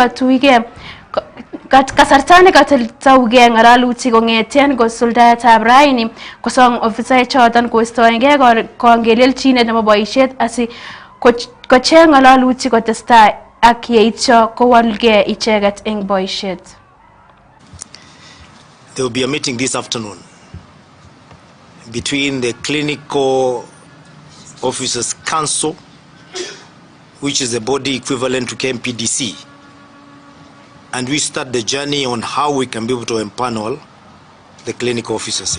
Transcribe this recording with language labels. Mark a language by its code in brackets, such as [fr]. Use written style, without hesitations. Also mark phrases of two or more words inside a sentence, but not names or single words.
[kln] nekataugei ng'alalutik kong'eten kosuldaetab raini kosong ofisaek choton koistoengei kangelelchinet nebo boisiet asi kocheng ng'alalutik kotestai ak yeityo kowalgei icheket eng boisiet. [en] there will be a meeting this afternoon between the Clinical Officers Council, which is a body equivalent to KMPDC, and we start the journey on how we can be able to empanel the clinical officers.